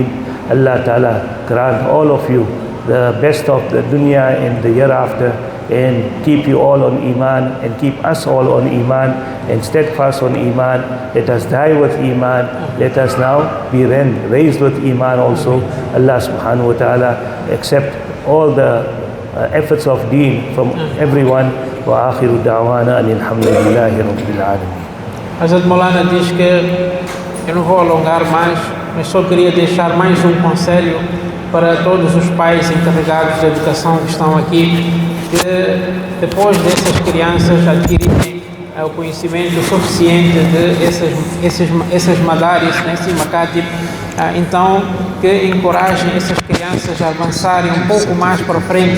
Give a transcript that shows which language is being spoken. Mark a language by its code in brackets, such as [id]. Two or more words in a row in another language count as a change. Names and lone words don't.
[ar] الله تعالى [en] grant all of you the best of the dunya and the hereafter, and keep you all on iman and keep us all on iman and steadfast on iman. Let us die with iman. Let us now be raised with iman also. [ar] الله سبحانه وتعالى [en] accept all the efforts of deen from everyone. [ar] وآخر دعوانا الحمد لله رب العالمين. [pt] Hazrat Maulana diz que eu não vou alongar mais, mas só queria deixar mais um conselho para todos os pais encarregados de educação que estão aqui, que depois dessas crianças adquirirem o conhecimento suficiente de essas madaris, esse makatib, então que encorajem essas crianças a avançarem um pouco mais para frente.